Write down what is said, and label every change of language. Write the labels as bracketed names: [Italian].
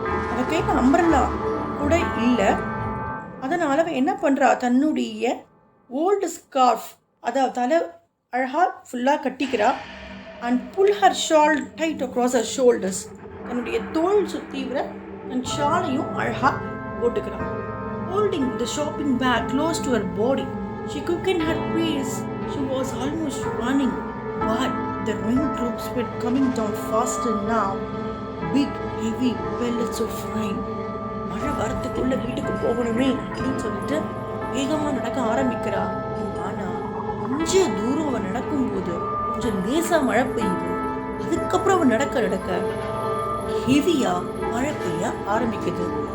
[Tamil] அவ கையில் அம்பரல்லா கூட இல்லை. அதனால அவ என்ன பண்றா, தன்னுடைய ஓல்டு ஸ்கார்ஃப், அதாவது தலை அழகா ஃபுல்லா கட்டிக்கிறா. [English] And pull her shawl tight across her shoulders. [Tamil] தன்னுடைய தோல் சுத்தி விட தன் ஷாலையும் அழகா போட்டுக்கிறான். [English] Holding the shopping bag close to her body, she quickened her pace. She was almost running, but the raindrops were coming down faster now. Big, heavy pellets of rain. [Tamil] மழை வரத்துக்குள்ள வீட்டுக்கு போகணுமே அப்படின்னு சொல்லிட்டு வேகமா நடக்க ஆரம்பிக்கிறா. ஆனா கொஞ்சம் தூரம் அவன் நடக்கும்போது கொஞ்சம் லேசா மழை பெய்யுது. அதுக்கப்புறம் அவன் நடக்க ஹெவியா மழை பெய்ய ஆரம்பிக்குது.